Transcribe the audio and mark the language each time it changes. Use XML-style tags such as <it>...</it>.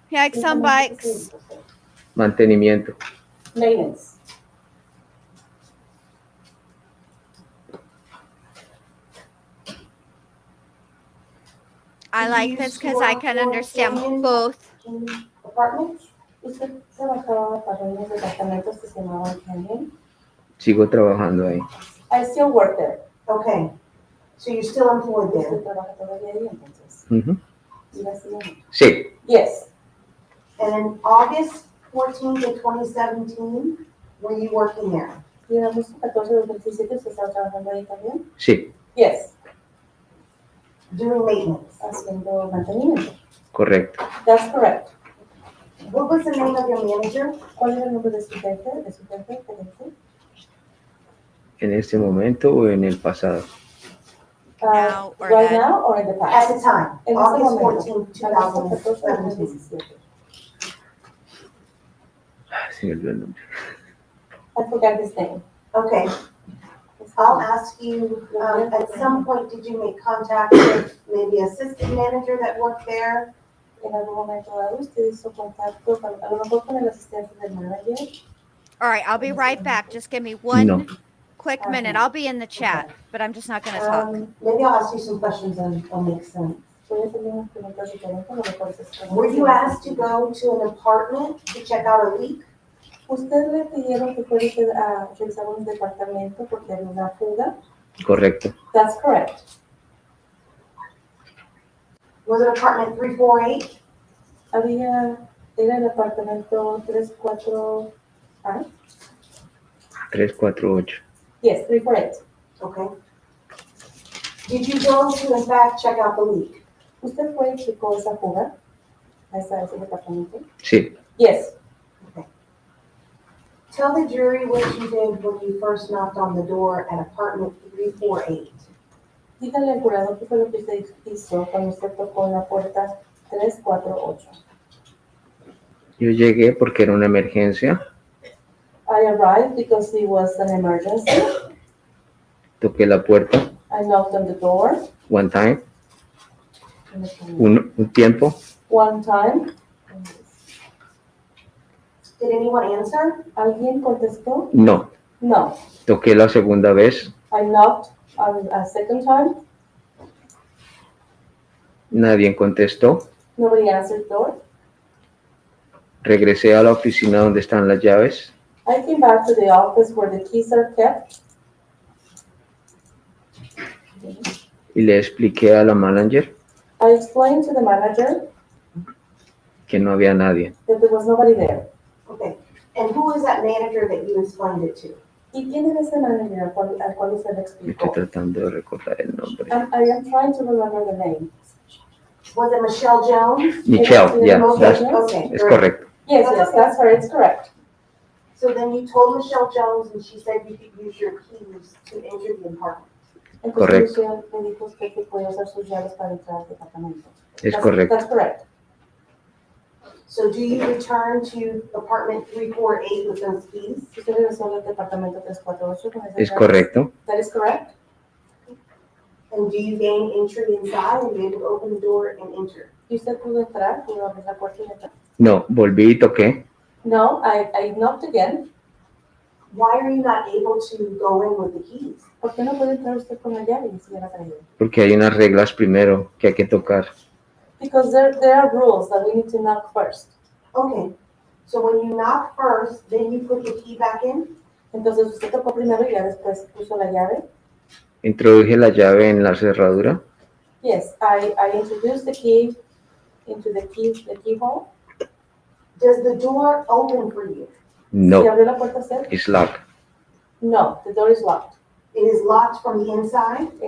<en>Yikes on bikes.</en> <es>Mantenimiento.</es> <en>Maintenance. I like this because I can understand both. In apartments?</en> <es>¿Usted trabajaba para unos departamentos que se llamaban Canyon? Sigo trabajando ahí.</es> <en>I still work there. Okay. So you're still employed there?</en> <es>¿Usted trabaja todavía ahí entonces? Ujú.</es> <en>Yes, no.</en> <es>Sí.</es> <en>Yes. And in August 14th of 2017, were you working there?</en> <es>¿Y en agosto 14 de 2017 usted estaba trabajando ahí también? Sí.</es> <en>Yes. Doing maintenance.</en> <es>Haciendo mantenimiento. Correcto.</es> <en>That's correct. What was the name of your manager?</en> <es>¿Cuál era el nombre de su jefe? En este momento o en el pasado.</es> <en>Now or right then? now or in the past? At the time. August 14th, 2017.</en> <es>Se me olvidó el nombre.</es> <en>I forgot his name. Okay. I'll ask you, at some point, did you make contact with maybe assistant manager that worked there?</en> <es>En algún momento dado, usted hizo contacto con, a lo mejor con el asistente del manager.</es> <en>All right, I'll be right back. Just give me one No. quick minute. I'll be in the chat, but I'm just not going to talk. Maybe I'll ask you some questions and it'll make sense. Were you asked to go to an apartment to check out a leak?</en> <es>¿Usted le pidieron que fuera a revisar un departamento porque había una fuga? Correcto.</es> <en>That's correct. Was it apartment 348?</en> <es>Era el apartamento 34,</es> <en>348. Yes, 348. Okay. Did you go to, in fact, check out the leak?</en> <es>¿Usted fue y checó esa fuga? ¿A ese departamento? Sí.</es> <en>Yes. Okay. Tell the jury what you did when you first knocked on the door at apartment 348.</en> <es>Dígale al jurado qué fue lo que usted hizo cuando usted tocó en la puerta 348. Yo llegué porque era una emergencia.</es> <en>I I arrived because it was an emergency.</en> <es>Toqué la puerta</es> <en>I knocked on the door. one time,</en> <es>un tiempo.</es> <en>One time. Did anyone answer?</en> <es>¿Alguien contestó? No.</es> <en>No.</en> <es>Toqué la segunda vez,</es> <en>I knocked a second time.</en> <es>nadie contestó.</es> <en>Nobody answered the door.</en> <es>Regresé a la oficina donde están las llaves.</es> <en>I came back to the office where the keys are kept.</en> <es>Y le expliqué a la manager</es> <en>I explained to the manager</en> <es>que no había nadie.</es> <en>that there was nobody there. Okay. And who is that manager that you explained it to?</en> <es>¿Y quién era ese manager al cual usted le Estoy explicó? tratando de recordar el nombre.</es> <en>I am trying to remember the name. Was it Michelle Jones? Michelle, yeah, that's, Okay.</en> <es>es correcto.</es> <en>Yes, that's her, it's correct. So then you told Michelle Jones and she said you could use your keys to enter the apartment.</en> <es>Correcto. Entonces Michelle le dijo a usted que podía usar sus llaves para entrar al departamento. Es correcto.</es> <en>That's correct. So do you return to apartment 348 with those keys?</en> <es>¿Usted regresó al departamento 348 con esas Es llaves? correcto.</es> <en>That is correct. And do you gain entry inside and be able to open the door and enter?</en> <es>¿Y usted pudo entrar, pudo abrir la puerta y entrar? No, volví y toqué.</es> <en>No, I knocked again. Why are you not able to go in with the keys?</en> <es>¿Por qué no puede entrar usted con la llave y si la traído? Porque hay unas reglas primero que hay que tocar.</es> <en>Because there are rules that we need to knock first. Okay. So when you knock first, then you put the key back in?</en> <es>Entonces usted tocó primero y ya después puso la llave? Introduje la llave en la cerradura.</es> <en>Yes, I introduced the key into the keyhole. Does the door open for you?</en> <es>¿Se No, abrió la puerta usted?</es> <en>it's locked. No, the door is locked. It is locked from the inside?</en>